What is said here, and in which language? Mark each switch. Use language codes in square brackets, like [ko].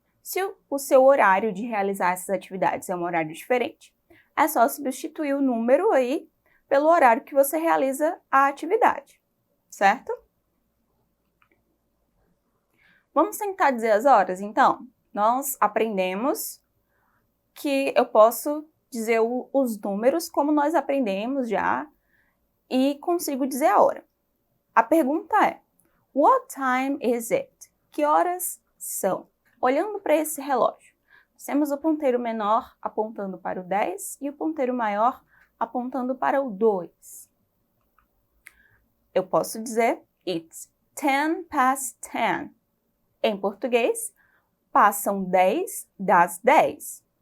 [pt] Se o seu horário de realizar essas atividades é um horário diferente, é só substituir o número aí pelo horário que você realiza a atividade, certo? Vamos tentar dizer as horas, então? Nós aprendemos que eu posso dizer os números como nós aprendemos já e consigo dizer a hora. A pergunta é, [en] what time is it? [pt] Que horas são? Olhando para esse relógio, nós temos o ponteiro menor apontando para o 10 e o ponteiro maior apontando para o 2. Eu posso dizer, [en] it's 10 past 10. [pt] Em português, passam 10 das 10.